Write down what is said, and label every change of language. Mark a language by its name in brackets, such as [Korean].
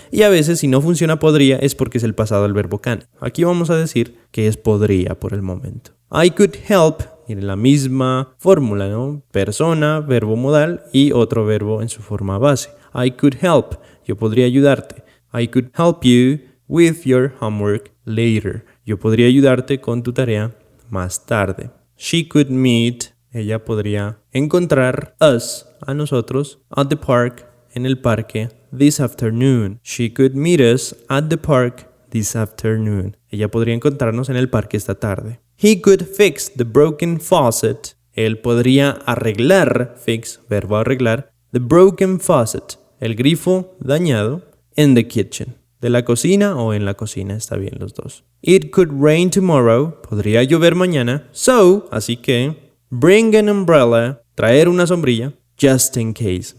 [Spanish] Y a veces si no funciona podría es porque es el pasado del verbo can. Aquí vamos a decir que es podría por el momento. [English] I could help, [Spanish] en la misma fórmula, ¿no? Persona, verbo modal y otro verbo en su forma base. [English] I could help, [Spanish] yo podría ayudarte. [English] I could help you with your homework later. [Spanish] Yo podría ayudarte con tu tarea más tarde. [English] She could meet, [Spanish] ella podría encontrar [English] us, [Spanish] a nosotros, [English] at the park, [Spanish] en el parque, [English] this afternoon. She could meet us at the park this afternoon. [Spanish] Ella podría encontrarnos en el parque esta tarde. [English] He could fix the broken faucet. [Spanish] Él podría arreglar, fix, verbo arreglar, [English] the broken faucet, [Spanish] el grifo dañado, [English] in the kitchen. [Spanish] De la cocina o en la cocina, está bien los dos. [English] It could rain tomorrow. [Spanish] Podría llover mañana. [English] So, [Spanish] así que, [English] bring an umbrella, [Spanish] traer una sombrilla, [English] just in case.